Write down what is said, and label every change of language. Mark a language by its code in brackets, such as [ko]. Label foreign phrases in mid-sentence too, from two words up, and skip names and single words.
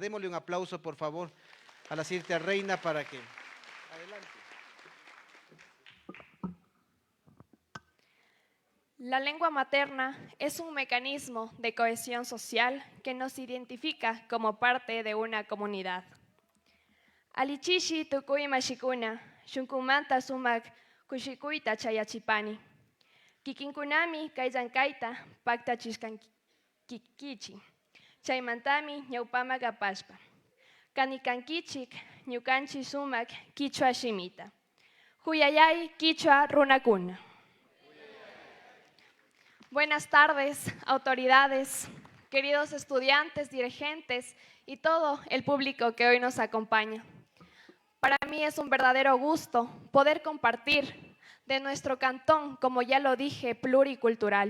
[es] Démosle un aplauso, por favor, a la señorita reina para que... Adelante. La lengua materna es un mecanismo de cohesión social que nos identifica como parte de una comunidad. [qu] Alichishi tukuy mashikuna, shunkumanta sumak kushikuyta chayachipani. Kikinkunami kayllankayta paktachishkankichi. Chaymantami ñawpama kapashpa. Kanikankichik ñukanchi sumak Quichua shimita. Huyayay Quichua runakuna. [es] Buenas tardes, autoridades, queridos estudiantes, dirigentes y todo el público que hoy nos acompaña. Para mí es un verdadero gusto poder compartir de nuestro cantón, como ya lo dije, pluricultural.